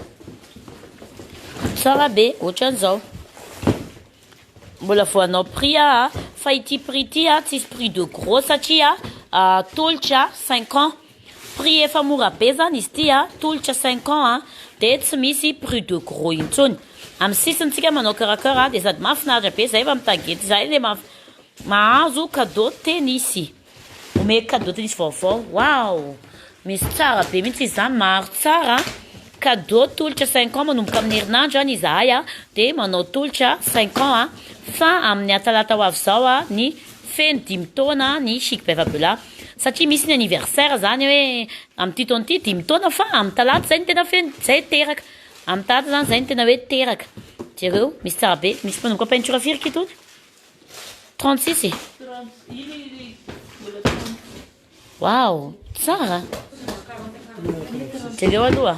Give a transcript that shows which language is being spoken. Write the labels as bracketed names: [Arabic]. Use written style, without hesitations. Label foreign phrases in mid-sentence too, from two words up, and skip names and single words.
[Malagasy] tsara be ohatran'izao mbola voanao prix fa ity prix ty tsisy [French] prix de gros [Malagasy] satria tolotra 5 ans prix efa mora be zany izy ty tolotra 5 ans dia tsy misy [French] prix de gros [Malagasy] intsony amin'ny sisintsika manao [French] cœur à cœur [Malagasy] dia sady mahafinaritra be zay efa mitagety zay le mahazo [French] cadeau tennis [Malagasy] omeko [French] cadeau tennis [Malagasy] vaovao wow misy tsara be mihitsy izy zany maro tsara cadeau tolotra 5 ans manomboka amin'ny herinandro any izahay dia manao tolotra 5 ans fa amin'ny atalata ho avy zao ny feno 5 taona ny chic be Fabiola satria misy ny anniversaire zany hoe amin'ity taona ity 5 taona fa amin'ny talata zay ny tena feno zay teraka amin'ny talata zany zay ny tena hoe teraka jereo misy tsara be misy manomboka peinture firy kitony 36 wow tsara Entendeu, Aloha?